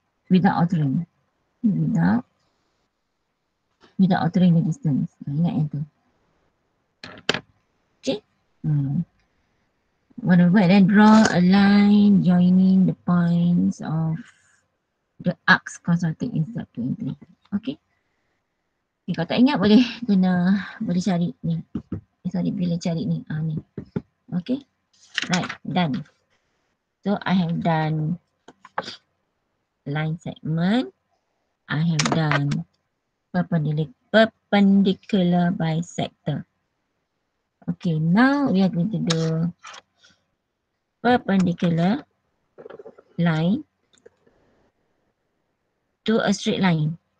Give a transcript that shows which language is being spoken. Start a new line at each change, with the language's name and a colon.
English: Without altering the distance.
Malay: Ingat yang tu.
English: Okay. Whatever, then draw a line joining the points of the arcs consulted in step 2 and 3. Okay.
Malay: Kalau tak ingat boleh cari ni. Bila cari ni. Ni.
English: Okay. Right, done. So I have done line segment. I have done perpendicular bisector. Okay, now we are going to do perpendicular line to a straight line.